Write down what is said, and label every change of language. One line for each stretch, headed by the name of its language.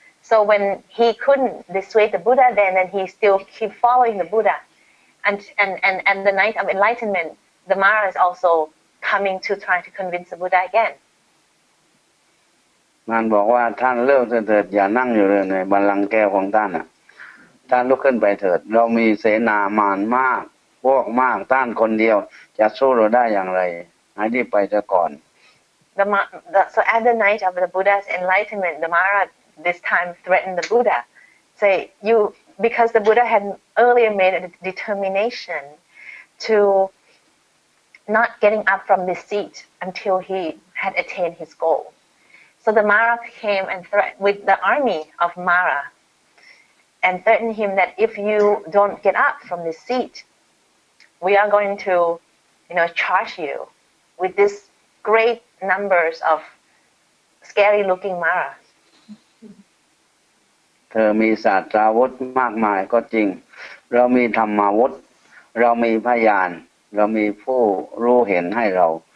English: So when he couldn't dissuade the Buddha, then he still keep following the Buddha, and the night of enlightenment, the Mara is also coming to try to convince the Buddha again.
Thai: มันบอกว่าท่านเลิกเถิดอย่านั่งอยู่เลยในบัลลังก์แก้วของท่านน่ะท่านลุกขึ้นไปเถิดเรามีเสนามารมากพวกมากท่านคนเดียวจะสู้เราได้อย่างไรให้รีบไปซะก่อน
English: So at the night of the Buddha's enlightenment, the Mara this time threatened the Buddha, say because the Buddha had earlier made a determination to not getting up from this seat until he had attained his goal. So the Mara came and threatened with the army of Mara and threatened him that if you don't get up from this seat, we are going to, charge you with this great numbers of scary-looking Mara.
Thai: เธอมีศาสตราวุธมากมายก็จริงเรามีธรรมาวุธเรามีพยานเรามีผู้รู้เห็นให้เรา